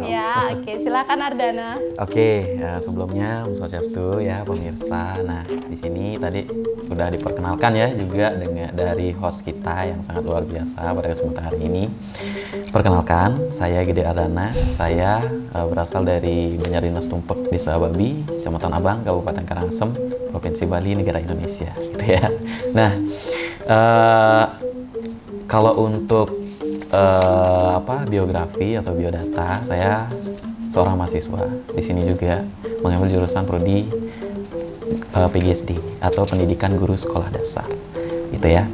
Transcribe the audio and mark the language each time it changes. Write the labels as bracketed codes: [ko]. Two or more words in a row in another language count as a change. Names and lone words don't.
[id] Ya. Oke, silakan Ardana. Oke, sebelumnya Om Swastiastu ya pemirsa. Nah, di sini tadi udah diperkenalkan ya juga dengan dari host kita yang sangat luar biasa pada kesempatan hari ini. Perkenalkan, saya Gede Ardana. Saya berasal dari Banjardinas Tumpek, Desa Babi, Kecamatan Abang, Kabupaten Karangasem, Provinsi Bali, negara Indonesia, gitu ya. Nah, kalau untuk biografi atau biodata, saya seorang mahasiswa di sini juga mengambil jurusan prodi PGSD atau Pendidikan Guru Sekolah Dasar, gitu ya.